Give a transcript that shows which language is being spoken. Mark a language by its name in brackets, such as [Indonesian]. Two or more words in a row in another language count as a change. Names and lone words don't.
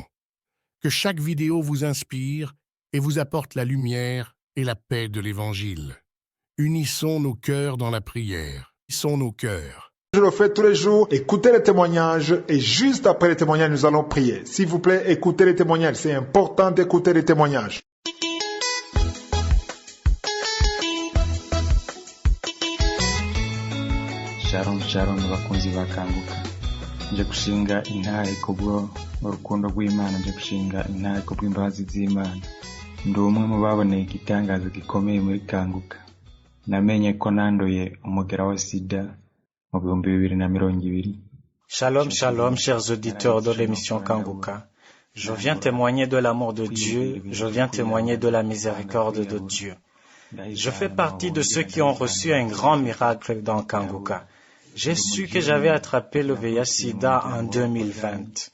[French] Que chaque vidéo vous inspire et vous apporte la lumière et la paix de l'Évangile. Unissons nos cœurs dans la prière. Unissons nos cœurs. Je le fais tous les jours. Écoutez les témoignages et juste après les témoignages, nous allons prier. S'il vous plaît, écoutez les témoignages. C'est important d'écouter les témoignages. [Hebrew] Shalom shalom [Rundi] bakunzi bakanguka nje kushinga intahe kubwo urukundo rw'Imana nje kushinga intahe kubw'imbabazi z'Imana ndi umwe mu baboneye igitangazo gikomeye muri kanguka namenye ko nandoye umugera wa sida mu 2020. [Hebrew] Shalom shalom [French] chers auditeurs de l'émission Kanguka. Je viens témoigner de l'amour de Dieu, je viens témoigner de la miséricorde de Dieu. Je fais partie de ceux qui ont reçu un grand miracle dans Kanguka. J'ai su que j'avais attrapé le VIH-Sida en 2020.